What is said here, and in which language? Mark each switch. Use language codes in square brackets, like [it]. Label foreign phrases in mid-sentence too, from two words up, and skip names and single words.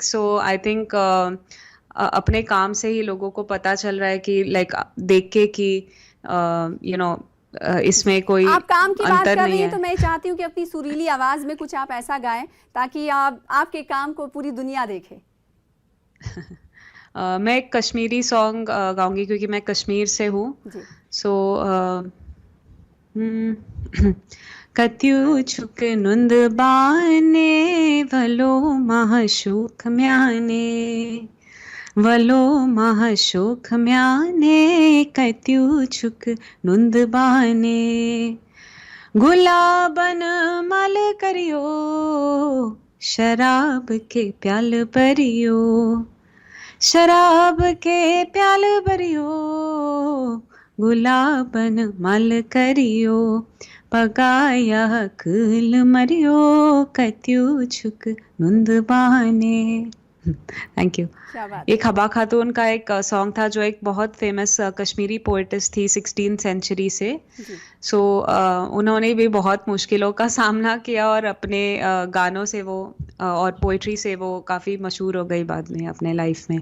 [en] so I think [hi] अपने काम से ही लोगों को पता चल रहा है कि लाइक देख के कि इसमें कोई आप काम की बात अंतर कर रही नहीं हैं है। तो मैं चाहती हूँ कि अपनी सुरीली आवाज में कुछ आप ऐसा गाएं ताकि आपके काम को पूरी दुनिया देखे। मैं एक कश्मीरी सॉन्ग गाऊंगी क्योंकि मैं कश्मीर से हूँ। जी [ks] सो कत्यू छुक नुंद बाने वलो महाशोक म्याने वलो महाशोक म्याने कत्यू छुक नुंद बाने गुलाबन मल करियो शराब के प्याल भरियो शराब के प्याल भरियो गुलाबन मल करियो पगाया कुल मरियो कत्यू छुक नुंद बाने। [en] Thank you. [hi] क्या बात ये खबा खातून का एक सॉन्ग था जो एक बहुत फेमस कश्मीरी पोएटिस थी [en] 16th century [hi] से। जी सो उन्होंने भी बहुत मुश्किलों का सामना किया और अपने गानों से वो और पोइट्री से वो काफ़ी मशहूर हो गई बाद में अपने लाइफ में।